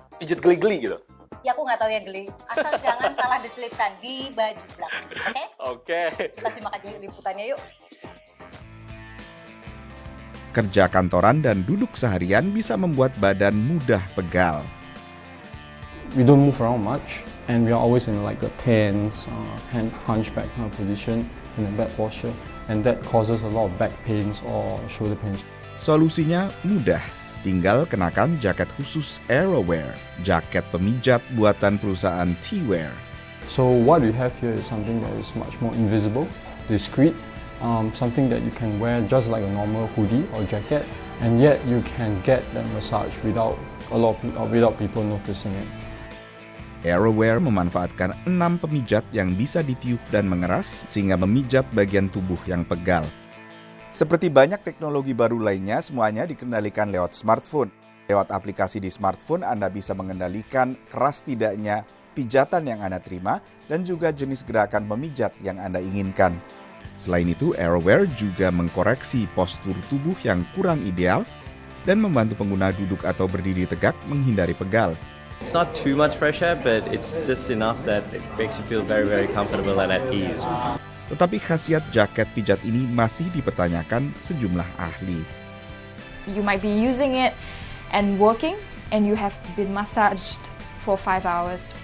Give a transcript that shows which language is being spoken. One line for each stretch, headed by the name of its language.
Indonesian: Pijet geli-geli gitu. Ya aku nggak tahu ya geli. Asal jangan salah diselipkan di baju belakang. Oke? Oke. Kita simak aja liputannya yuk. Kerja kantoran dan duduk seharian bisa membuat badan mudah pegal.
English: We don't move around much, and we are always in like a tense, hunchback kind of position in a bad posture, and that causes a lot of back pains or shoulder pains.
Indonesian: Solusinya mudah. Tinggal kenakan jaket khusus AeroWear, jaket pemijat buatan perusahaan T-Wear.
English: So what we have here is something that is much more invisible, discreet, something that you can wear just like a normal hoodie or jacket, and yet you can get that massage without people noticing it.
Indonesian: AeroWear memanfaatkan 6 pemijat yang bisa ditiup dan mengeras sehingga memijat bagian tubuh yang pegal. Seperti banyak teknologi baru lainnya, semuanya dikendalikan lewat smartphone. Lewat aplikasi di smartphone, Anda bisa mengendalikan keras tidaknya pijatan yang Anda terima dan juga jenis gerakan memijat yang Anda inginkan. Selain itu, AeroWear juga mengkoreksi postur tubuh yang kurang ideal dan membantu pengguna duduk atau berdiri tegak menghindari pegal.
English: It's not too much pressure, but it's just enough that it makes you feel very, very comfortable and at ease.
Indonesian: Tetapi khasiat jaket pijat ini masih dipertanyakan sejumlah ahli.
English: You might be using it and working, and you have been massaged for 5 hours.